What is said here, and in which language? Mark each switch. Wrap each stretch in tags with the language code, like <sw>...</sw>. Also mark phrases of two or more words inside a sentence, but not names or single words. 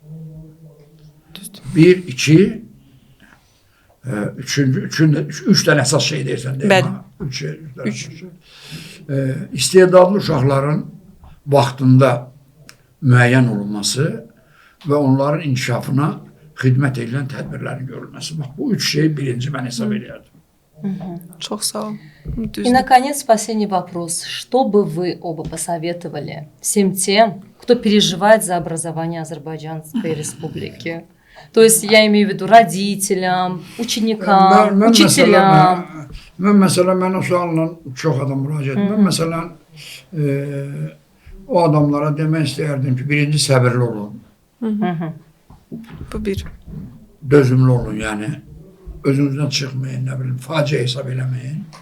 <az>Bir, iki, üç dənə əsas şey deyirsən, deyil mi? Üç. İstedadlı uşaqların vaxtında müəyyən olunması və onların inkişafına xidmət edilən tədbirlərin görülməsi. Bax, bu üç şey birinci mən hesab edirdim. Çok sağ ol.</az> <ru>И, наконец, последний вопрос. Что бы вы оба посоветовали всем тем, кто переживает за образование Азербайджанской республики? То есть я имею в виду rodителям, ученикам, учителям.</ru> <az>Mən məsələn, mən o sualla çox adam müraciət edim. Mən məsələn, o adamlara demək istəyərdim ki, birinci səbirli olun, Bu bir. dözümlü olun, yəni özünüzdən çıxmayın, nə bilim, faciə hesab eləməyin.</az>